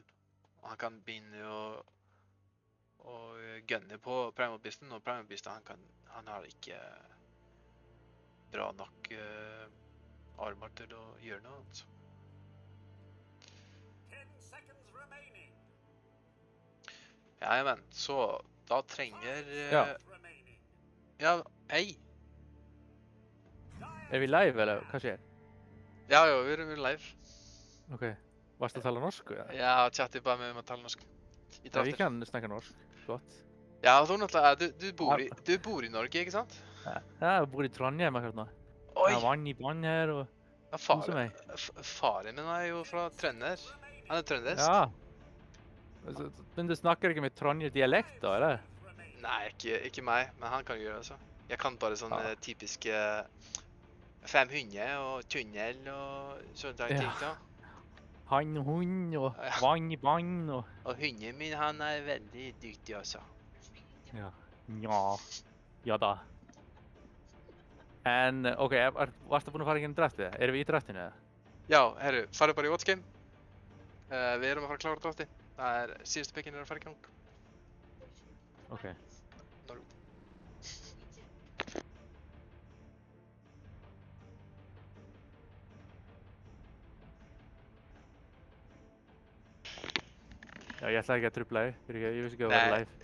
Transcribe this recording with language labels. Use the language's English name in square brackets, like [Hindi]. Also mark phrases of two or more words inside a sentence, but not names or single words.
[Norwegian] Og han kan begynne å gunne på Primal Beasten, og Primal Beasten han har ikke bra nok armor til å gjøre noe annet. Ja, men så de trenger Ja. remaining. Ja, hei. [Icelandic] Er við live eller hvað sér? Já, já, við erum live. Ok. Varstu að tala norsku eða? Já, chatið bara með að tala norsk. Í Já, draftir. ég kann snacka norsk. Gott. Ja, þú náttúrulega, [Norwegian] du bor i Norge, ikke sant? Ja, jeg bor i Trondheim akkurat nå. Oi, Jeg har vann i bånn her og ja, koser meg. faren min er jo fra Trønder. Han er trøndersk. Ja. Altså, men du snakker ikke med Trondheim-dialekt da, eller? Nei, ikke meg, men han kan gjøre det, altså. Jeg kan bare sånne Ja. typiske 500 og tunnel og sånne ting, Ja. da. Han og hund og Ja. vann i bånn og... Og hunden min, han er veldig dyktig, altså. Ja. Ja. Ja da. En, [Icelandic] ok, varstu búinn að fara í gennum draftið? Erum við í draftinu eða? Já, herru, farðu bara í What's Game. Við erum að fara að klára drafti. Það er síðustu pickin er að fara í gang. Ok. Já, ég ætlaði ekki að trufla þig, ég vissi ekki að það var live.